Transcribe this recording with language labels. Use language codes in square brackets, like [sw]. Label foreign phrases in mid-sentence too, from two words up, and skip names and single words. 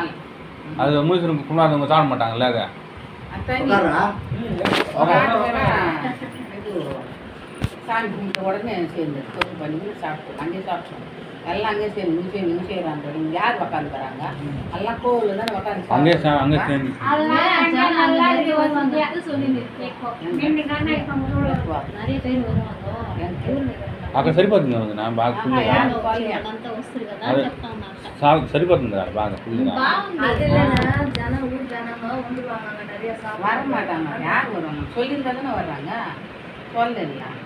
[ta] அது முழுசு கும்பிடாதவங்க சாப்பிட மாட்டாங்கல்ல அதை சாமி கும்பிட்ட உடனே சேர்ந்து கொஞ்சம் பண்ணி சாப்பிட்டோம் அங்கேயே சாப்பிட்டோம் எல்லாம் அங்கேயே சேர்ந்து இங்கே செய்கிறாங்க இங்கே யார் உக்காந்து போகிறாங்க எல்லாம் கோவில் தான் உக்காந்து அங்கே அங்கே சேர்ந்து [te] అక్కడ సరిపోతుంది నా బాగా ఫుల్గా సరిపోతుంది బాగా ఫుల్గా [ta] வரமாட்டாங்க யார் வருவாங்க சொல்லியிருந்தா தானே வர்றாங்க சொல்லல